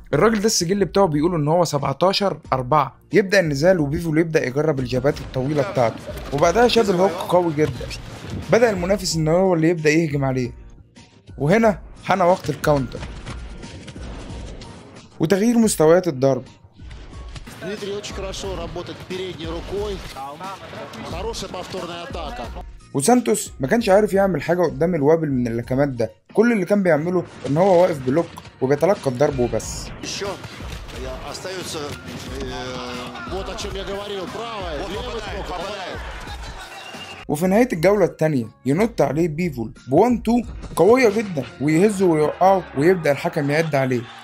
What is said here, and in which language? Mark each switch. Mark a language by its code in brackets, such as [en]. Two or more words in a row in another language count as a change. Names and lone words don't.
[ar] الراجل ده السجل بتاعه بيقول ان هو 17-4. يبدأ النزال وبيفول يبدأ يجرب الجابات الطويلة بتاعته وبعدها شاب الهوك قوي جدا. بدأ المنافس ان هو اللي يبدأ يهجم عليه وهنا حان وقت الكاونتر وتغيير مستويات الضرب. [ru] Дмитрий очень хорошо работает передней рукой. Хорошая повторная атака. [ar] وسانتوس ما كانش عارف يعمل حاجة قدام الوابل من اللكمات ده. كل اللي كان بيعمله ان هو واقف بلوك وبيتلقى الضرب وبس. وفي نهاية الجولة التانية ينط عليه بيفول ب1-2 قوية جدا ويهزه ويوقعه ويبدأ الحكم يعد عليه.